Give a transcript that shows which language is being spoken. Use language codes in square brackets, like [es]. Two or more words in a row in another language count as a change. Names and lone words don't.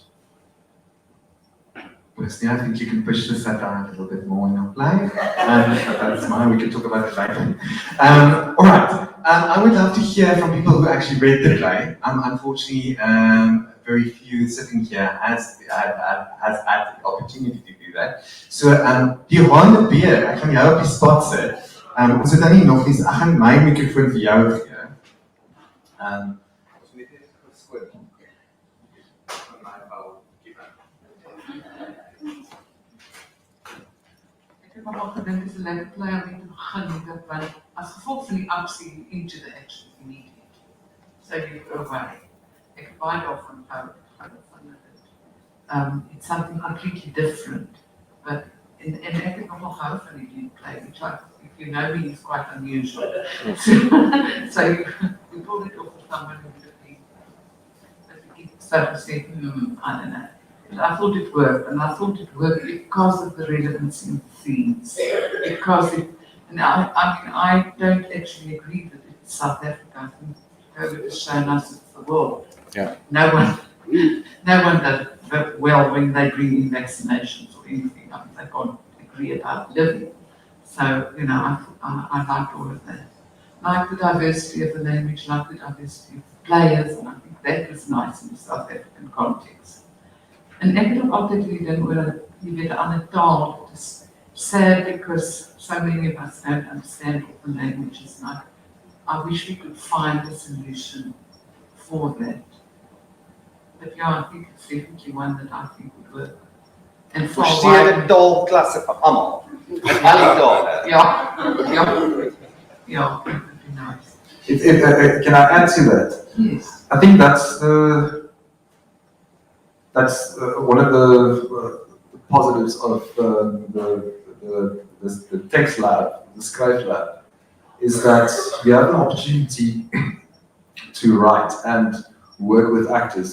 [en] Personally, I think you can push the satire a little bit more in your play. That's mine, we can talk about it later. All right, I would love to hear from people who actually read the play. Unfortunately, very few sitting here has had the opportunity to do that. So, [af] Johan de Beer, ek gaan jou op die spot sit. Ons het dan nie nog iets, ek gaan my mikrofoon vir jou gee. Ons moet net geskoot. Van my bou. Ek het nog gedink dis 'n lekker plek om mee te begin, want as gevolg van die aksie [en] into the action immediate. So you go away. [af] Ek het baie daarvan gehou van dit. [en] It's something completely different, but [af] en ek het nog gehou van die [en] play, which if you know me, is quite unusual. So you pulled it off of someone who started to say, I don't know. But I thought it worked, and I thought it worked because of the relevance in themes. Because and I don't actually agree that it's South Africa. I think COVID has shown us it's the world. Yeah. No one does it well when they bring in vaccinations or anything. I mean, they can't agree about living. So, I liked all of that. Like the diversity of the language, like the diversity of the players, and I think that was nice in the South African context. [af] En ek het ook altyd gedink oor, jy weet, 'n ander taal. [en] It is sad because so many of us don't understand all the languages. And I wish we could find a solution for that. But yeah, I think it's definitely one that I think would work. And for [af] Verseerde taalklasse vir almal. In al die tale. [en] Yeah, it would be nice. Can I add to that? Yes. I think that's one of the positives of the text lab, the Scribe lab, is that you have an opportunity to write and work with actors.